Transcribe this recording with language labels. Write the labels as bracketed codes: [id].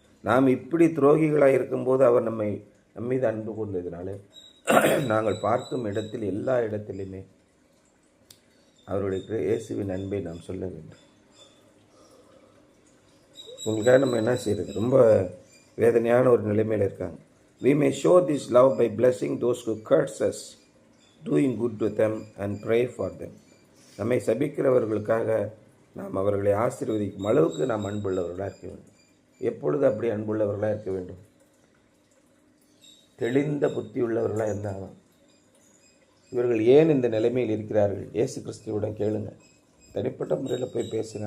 [ta] நாம் இப்படி துரோகிகளாக இருக்கும்போது அவர் நம் மீது அன்பு கொண்டதினாலே நாங்கள் பார்க்கும் இடத்தில், எல்லா இடத்திலுமே அவருடைய இயேசுவின் அன்பை நாம் சொல்ல வேண்டும். உங்களுக்காக நம்ம என்ன செய்கிறது? ரொம்ப வேதனையான ஒரு நிலைமையில் இருக்காங்க. [en] We may show this love by blessing those who curse us, doing good to them and pray for them. [ta] நம்மை சபிக்கிறவர்களுக்காக நாம் அவர்களை ஆசீர்வதிக்கும் அளவுக்கு நாம் அன்புள்ளவர்களாக இருக்க வேண்டும். எப்பொழுது அப்படி அன்புள்ளவர்களாக இருக்க வேண்டும்? தெளிந்த புத்தி உள்ளவர்களாக இருந்தாலும். இவர்கள் ஏன் இந்த நிலைமையில் இருக்கிறார்கள்? இயேசு கிறிஸ்துவிடம் கேளுங்க. தனிப்பட்ட முறையில் போய் பேசுங்க.